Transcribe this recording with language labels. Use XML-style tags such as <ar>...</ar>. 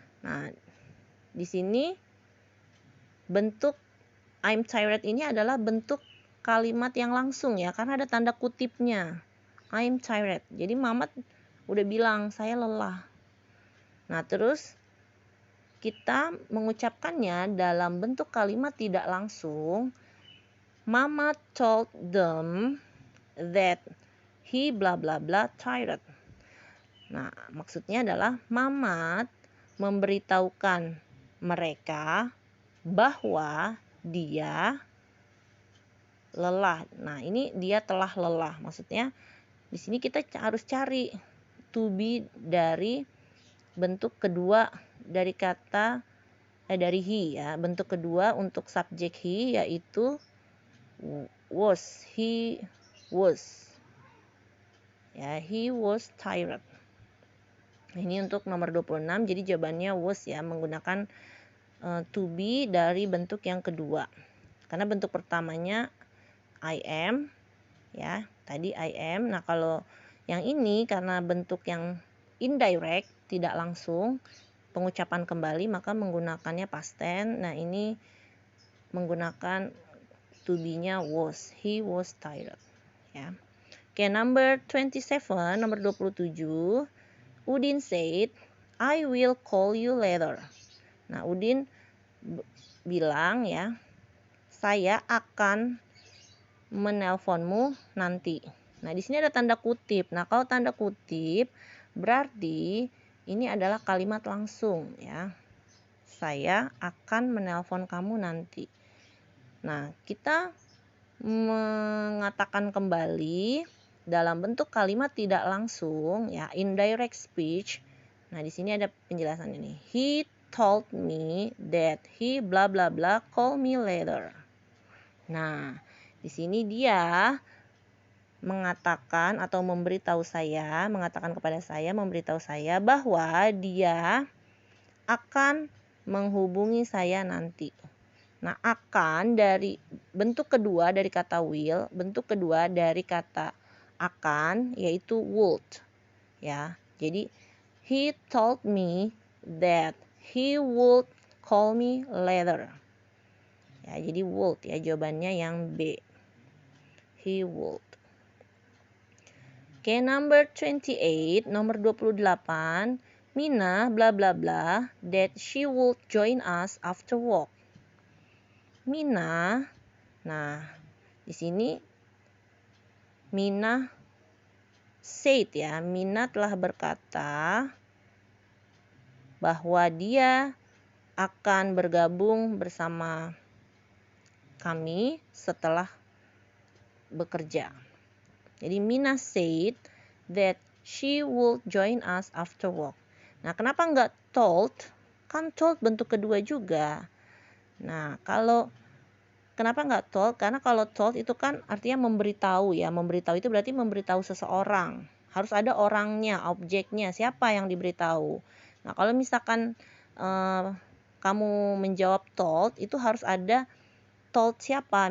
<id>Nah, di sini bentuk</id> <en>I'm tired</en> <id>ini adalah bentuk kalimat yang langsung ya, karena ada tanda kutipnya. I'm tired. Jadi Mamat udah bilang saya lelah. Nah, terus kita mengucapkannya dalam bentuk kalimat tidak langsung.</id> <en>Mamat told them that he bla bla bla tired.</en> <id>Nah, maksudnya adalah Mamat memberitahukan mereka bahwa dia lelah. Nah, ini dia telah lelah. Maksudnya di sini kita harus cari to be dari bentuk kedua dari kata dari he ya. Bentuk kedua untuk subjek he yaitu was.</id> <en>He was. Ya, he was tired.</en> <id>Ini untuk nomor 26, jadi jawabannya was ya, menggunakan to be dari bentuk yang kedua. Karena bentuk pertamanya</id> <en>I am</en> <id>ya, tadi I am. Nah, kalau yang ini karena bentuk yang indirect, tidak langsung, pengucapan kembali, maka menggunakannya past tense. Nah, ini menggunakan to be-nya was.</id> <en>He was tired ya.</en> <id>Oke, nomor 27, nomor 27,</id> <en>Udin said, I will call you later.</en> <id>Nah, Udin bilang ya, saya akan menelponmu nanti. Nah, di sini ada tanda kutip. Nah, kalau tanda kutip berarti ini adalah kalimat langsung ya. saya akan menelpon kamu nanti. Nah, kita mengatakan kembali dalam bentuk kalimat tidak langsung, ya, indirect speech. Nah, di sini ada penjelasan ini.</id> <en>He told me that he bla bla bla call me later.</en> <id>Nah, di sini dia mengatakan atau memberitahu saya, memberitahu saya bahwa dia akan menghubungi saya nanti. Nah, akan dari bentuk kedua dari kata will, bentuk kedua dari kata akan yaitu would. Ya.</id> <en>Jadi he told me that he would call me later.</en> <id>Ya, jadi would ya jawabannya yang B.</id> <en>He would.</en> <id>Oke, nomor 28, nomor 28.</id> <en>Mina bla bla bla that she would join us after work.</en> <id>Mina. Nah, di sini</id> <en>Mina said</en> <id>ya. Mina telah berkata bahwa dia akan bergabung bersama kami setelah bekerja.</id> <en>Jadi Mina said that she would join us after work.</en> <id>Nah, kenapa nggak told? Kan told bentuk kedua juga. Nah, kenapa nggak told? Karena kalau told itu kan artinya memberitahu ya. Memberitahu itu berarti memberitahu seseorang. Harus ada orangnya, objeknya, siapa yang diberitahu. Nah, kalau misalkan kamu menjawab told, itu harus ada told siapa.</id>